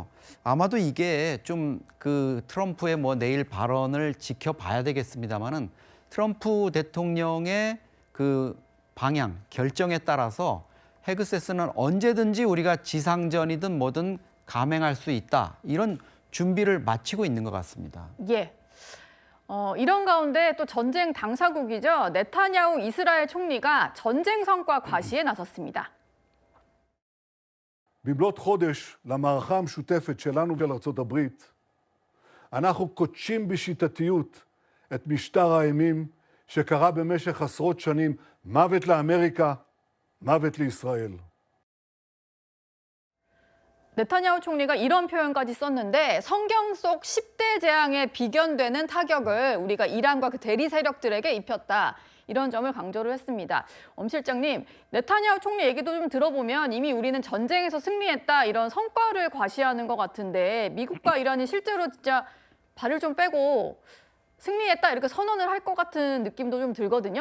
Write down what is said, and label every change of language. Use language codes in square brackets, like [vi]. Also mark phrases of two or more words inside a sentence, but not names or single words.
[ko] 아마도 이게 좀 그 트럼프의 뭐 내일 발언을 지켜봐야 되겠습니다만은 트럼프 대통령의 그 방향 결정에 따라서 헤그세스는 언제든지 우리가 지상전이든 뭐든 감행할 수 있다 이런 준비를 마치고 있는 것 같습니다. 예. 이런 가운데 또 전쟁 당사국이죠. 네타냐후 이스라엘 총리가 전쟁 성과 과시에 나섰습니다. [he] במלאת חודש למערכה המשותפת שלנו ולארצות הברית, אנחנו קודשים בשיטתיות את משטר האימים שקרה במשך עשרות שנים, מוות לאמריקה, מוות לישראל. [ko] 네타냐후 총리가 이런 표현까지 썼는데 성경 속 10대 재앙에 비견되는 타격을 우리가 이란과 그 대리 세력들에게 입혔다. 이런 점을 강조를 했습니다. 엄 실장님, 네타냐후 총리 얘기도 좀 들어보면 이미 우리는 전쟁에서 승리했다 이런 성과를 과시하는 것 같은데 미국과 이란이 실제로 진짜 발을 좀 빼고 승리했다 이렇게 선언을 할 것 같은 느낌도 좀 들거든요.